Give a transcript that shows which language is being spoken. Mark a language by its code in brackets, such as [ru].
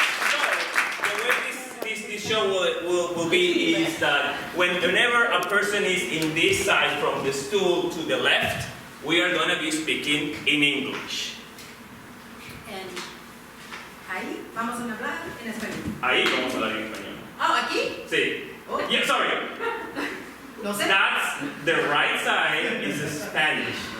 [en] So, the way this show will be is that whenever a person is in this side from the stool to the left, we are going to be speaking in English. [es] And ahí vamos a hablar en español. Ahí vamos a hablar en español. Oh, aquí? Sí. Oh. [en] Yeah, sorry. [es] No sé. [en] That's the right side is Spanish.